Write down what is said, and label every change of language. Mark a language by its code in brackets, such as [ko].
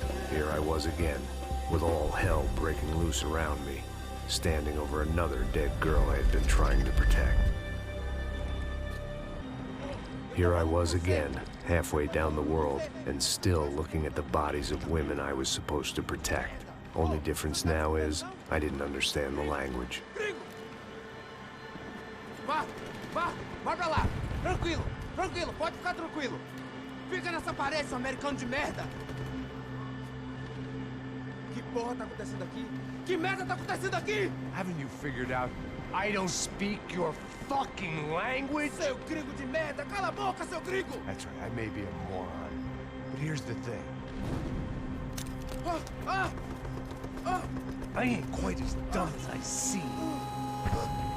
[en] Here I was again, with all hell breaking loose around me, standing over another dead girl I had been trying to protect. Here I was again, halfway down the world, and still looking at the bodies of women I was supposed to protect. Only difference now is, I didn't understand the language. [pt] Vai pra lá! Tranquilo, pode ficar tranquilo! Fica nessa parede, seu americano de merda! Que porra tá acontecendo aqui? Que merda tá acontecendo aqui? [en] Haven't you figured out I don't speak your fucking language? [pt] Seu gringo de merda! Cala a boca, seu gringo! [en] That's right, I may be a moron, but here's the thing. I ain't quite as dumb as I seem.